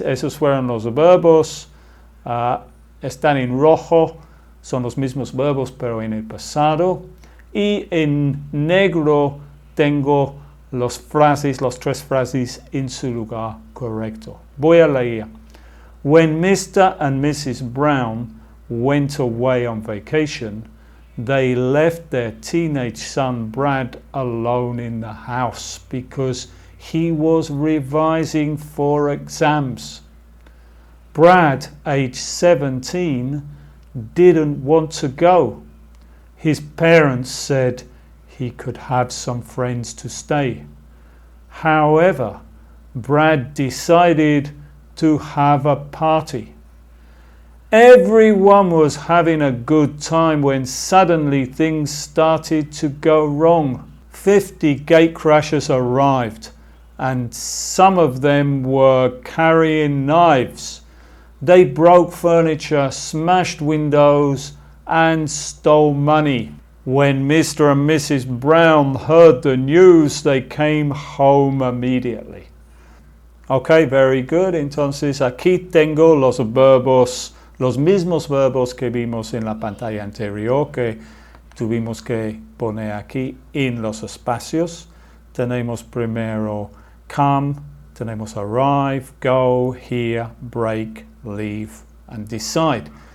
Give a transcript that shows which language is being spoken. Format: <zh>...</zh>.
<es>Esos fueron los verbos. Están en rojo. Son los mismos verbos, pero en el pasado. Y en negro tengo las tres frases en su lugar correcto. Voy a leer.</es> <en>When Mr. and Mrs. Brown went away on vacation, they left their teenage son Brad alone in the house because he was revising for exams. Brad, age 17, didn't want to go. His parents said he could have some friends to stay. However, Brad decided to have a party. Everyone was having a good time when suddenly things started to go wrong. 50 gatecrashers arrived, and some of them were carrying knives. They broke furniture, smashed windows, and stole money. When Mr. and Mrs. Brown heard the news, they came home immediately. Ok, very good.</en> <es>Entonces aquí tengo los verbos, los mismos verbos que vimos en la pantalla anterior que tuvimos que poner aquí en los espacios. Tenemos primero</es> <en>come,</en> <es>tenemos</es> <en>arrive, go, hear, break, leave and decide.</en>